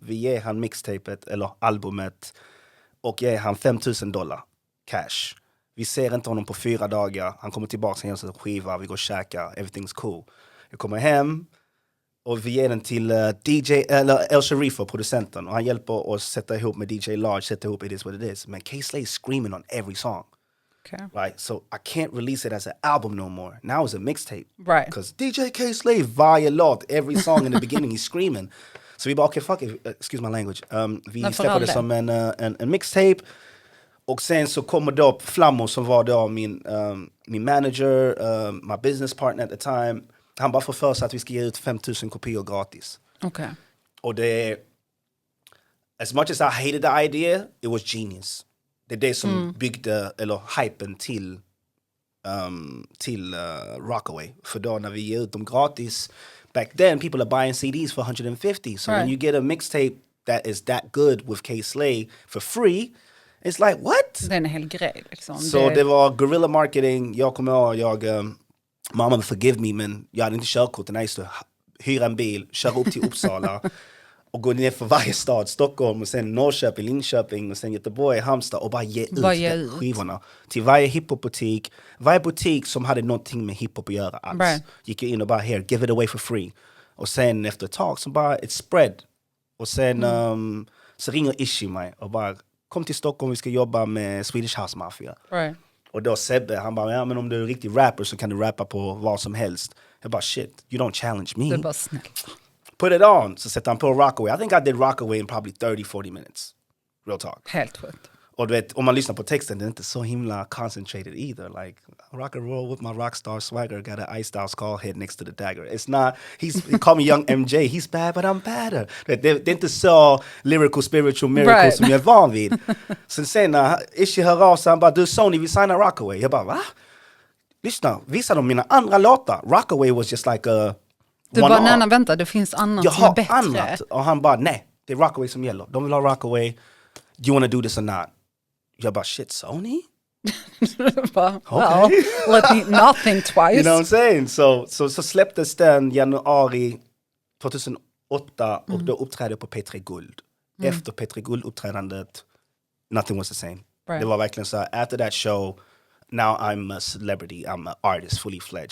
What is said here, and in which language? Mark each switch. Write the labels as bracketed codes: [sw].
[sv] Vi ger han mixtapet eller albumet och ger han $5,000 cash. Vi ser inte honom på 4 dagar. Han kommer tillbaka, han gör en skiva, vi går och käkar, [en] everything's cool. [sv] Jag kommer hem och vi ger den till El Sharifo, producenten. Och han hjälper oss sätta ihop med DJ Large, sätta ihop It Is What It Is. [en] Men K-Slay is screaming on every song. Okay. Right, so I can't release it as an album no more. Now it's a mixtape. Right. Because DJ K-Slay, [sv] varje låt, [en] every song in the beginning, he's screaming. [sv] Så vi bara, okej, [en] fuck it, excuse my language. [sv] Vi släpper det som en mixtape. Och sen så kommer det upp Flammo som var då min manager, [en] my business partner at the time. [sv] Han bara får för sig att vi ska ge ut 5000 kopior gratis. [en] Okay. [sv] Och det är, [en] as much as I hated the idea, it was genius. [sv] Det är det som byggde, eller hypen till Rockaway. För då när vi ger ut dem gratis, [en] back then people are buying CDs for 150. So when you get a mixtape that is that good with K-Slay for free, it's like, what? [sv] Det är en hel grej liksom. Så det var guerrilla marketing. Jag kommer ihåg, mamma [en] forgive me, [sv] men jag hade inte körkort. Jag just hyra en bil, köra upp till Uppsala och gå ner för varje stad, Stockholm och sen Norrköping, Linköping och sen Göteborg, Halmstad och bara ge ut skivorna till varje hiphopbutik, varje butik som hade någonting med hiphop att göra alls. Right. Gick jag in och bara, [en] here, give it away for free. [sv] Och sen efter ett tag så bara, [en] it spread. [sv] Och sen så ringer Ishi mig och bara, kom till Stockholm, vi ska jobba med Swedish House Mafia. [en] Right. [sv] Och då Sebbe, han bara, ja men om du är en riktig rapper så kan du rappa på vad som helst. Jag bara, [en] shit, you don't challenge me. [sv] Det är bara snällt. [en] Put it on. [sv] Så sätter han på Rockaway. [en] I think I did Rockaway in probably 30-40 minutes. Real talk. [sv] Helt sjukt. Och du vet, om man lyssnar på texten, det är inte så himla [en] concentrated either. Like, rock and roll with my rockstar swagger, got an iced out skull head next to the dagger. It's not, he called me young MJ, he's bad but I'm badder. [sv] Det är inte så [en] lyrical, spiritual miracle [sv] som jag är van vid. Sen när Ishi hör av sig, han bara, du Sony, vi signar Rockaway. Jag bara, va? Lyssna, visa dem mina andra låtar. [en] Rockaway was just like a... [sv] Du bara, nej, vänta, det finns annat som är bättre. Annat. Och han bara, nej, det är Rockaway som gäller. De vill ha Rockaway. [en] You wanna do this or not? [sv] Jag bara, [en] shit, Sony? Bara, well, let me not think twice. You know what I'm saying? [sv] Så släpptes den januari 2008 och då uppträdde jag på P3 Guld. Efter P3 Guld-uppträdandet, [en] nothing was the same. Right. [sv] Det var verkligen så här, [en] after that show, now I'm a celebrity, I'm an artist, fully fledged.